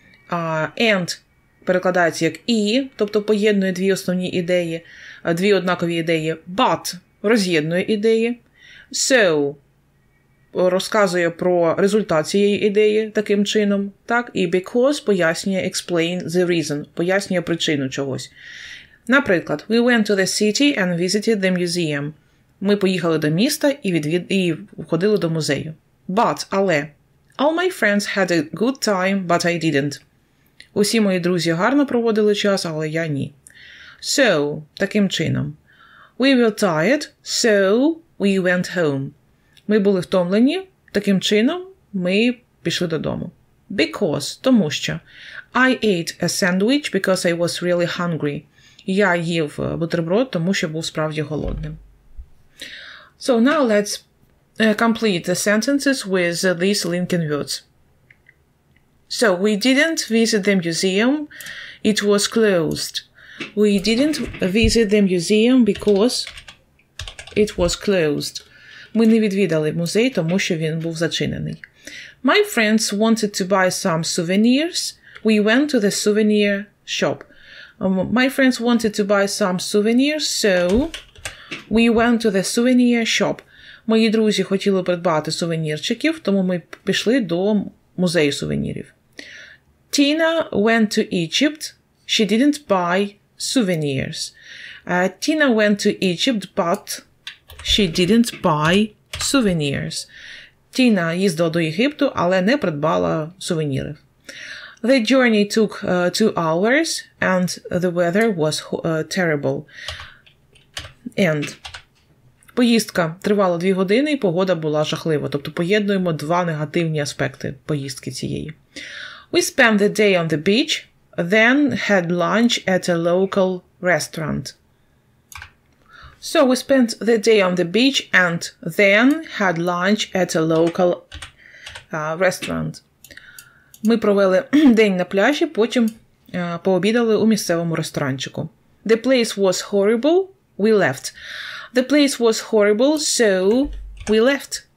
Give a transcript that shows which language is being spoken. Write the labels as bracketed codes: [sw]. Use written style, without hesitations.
[uk] And перекладається як і, тобто поєднує дві основні ідеї, дві однакові ідеї. But роз'єднує ідеї. So розказує про результат цієї ідеї таким чином. Так? І because пояснює [en] explain the reason, [uk] пояснює причину чогось. [en] Наприклад, we went to the city and visited the museum. [uk] Ми поїхали до міста і ходили до музею. [en] But, але, all my friends had a good time, but I didn't. [uk] Усі мої друзі гарно проводили час, але я ні. So, таким чином. [en] We were tired, so we went home. [uk] Ми були втомлені, таким чином ми пішли додому. Because, тому що. [en] I ate a sandwich because I was really hungry. [uk] Я їв бутерброд, тому що був справді голодним. [en] So now let's complete the sentences with these linking words. So, we didn't visit the museum, it was closed. We didn't visit the museum because it was closed. Ми не відвідали музей, тому що він був зачинений. My friends wanted to buy some souvenirs. We went to the souvenir shop. My friends wanted to buy some souvenirs, so we went to the souvenir shop. [uk] Мої друзі хотіли придбати сувенірчиків, тому ми пішли до музею сувенірів. [en] Tina went to Egypt. She didn't buy souvenirs. Tina went to Egypt, but she didn't buy souvenirs. [uk] Тіна їздила до Єгипту, але не придбала сувенірів. [en] The journey took 2 hours, and the weather was terrible. [uk] And поїздка тривала 2 години, і погода була жахлива. Тобто поєднуємо два негативні аспекти поїздки цієї. [en] We spent the day on the beach, then had lunch at a local restaurant. So we spent the day on the beach and then had lunch at a local restaurant. [uk] Ми провели день на пляжі, потім пообідали у місцевому ресторанчику. [en] The place was horrible, we left. The place was horrible, so we left.